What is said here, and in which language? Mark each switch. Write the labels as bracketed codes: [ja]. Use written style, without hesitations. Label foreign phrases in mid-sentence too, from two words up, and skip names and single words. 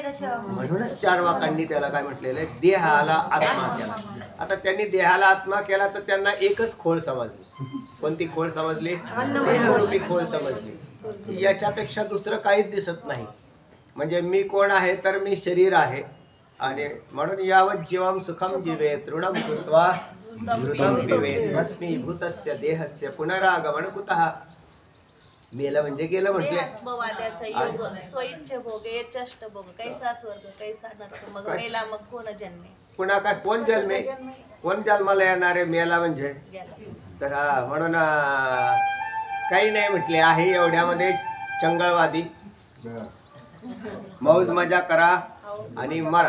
[mr] म्हणूनच चार्वाकांनी त्याला काय म्हटलेलं आहे, देहाला आत्मा केला. आता त्यांनी देहाला आत्मा केला तर त्यांना एकच खोळ समजली. कोणती खोळ समजली? देहरूपी खोळ समजली. याच्यापेक्षा दुसरं काहीच दिसत नाही. म्हणजे मी कोण आहे तर मी शरीर आहे. [sa] आणि म्हणून यावत जीवम सुखम जीवेत ऋणम कृत्वा मृतम पिबेत भस्मीभूतस्य देहस्य पुनरागमन कुतः. [mr] मेलं म्हणजे गेलं म्हटले. आत्मवाद्याचा योग स्वइच्छ भोगे चष्ट भोग कैसा स्वर्ग कैसा नरक मग मेला मग कोण जन्मे पुन्हा काय कोण जन्मे कोण जन्माला येणार आहे मेला म्हणजे. गेला. तर हा म्हणून काही नाही म्हटले आहे एवढ्यामध्ये चंगळवादी मौज मजा करा आणि मरा.